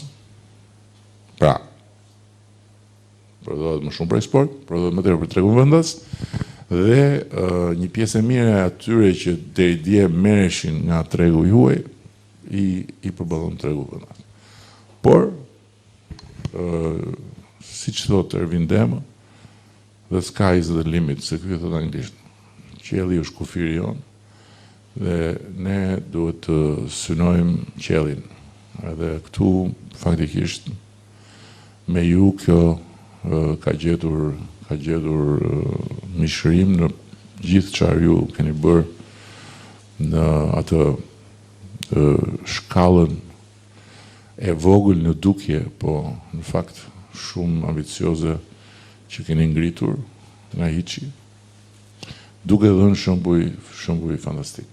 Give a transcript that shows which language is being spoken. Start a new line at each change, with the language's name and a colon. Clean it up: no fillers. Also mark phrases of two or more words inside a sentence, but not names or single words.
Albanian: Pra, prodhohet më shumë për eksport, prodhohet më tepër për tregun vendas, dhe një pjesë e mirë e atyre që deri dje merreshin nga tregu juaj i përballon tregu vendas. Por siç thotë Ervin Dema,
English: the sky is the limit,
Albanian: se ky thot anglisht. Qielli është kufiri jonë dhe ne duhet të synojmë qiellin. edhe këtu faktikisht me ju kjo ka gjetur mishërim në gjithë çfarë ju keni bërë në atë shkallën e vogël në dukje, po në fakt shumë ambicioze që keni ngritur nga hiçi, duke dhënë shembuj fantastik.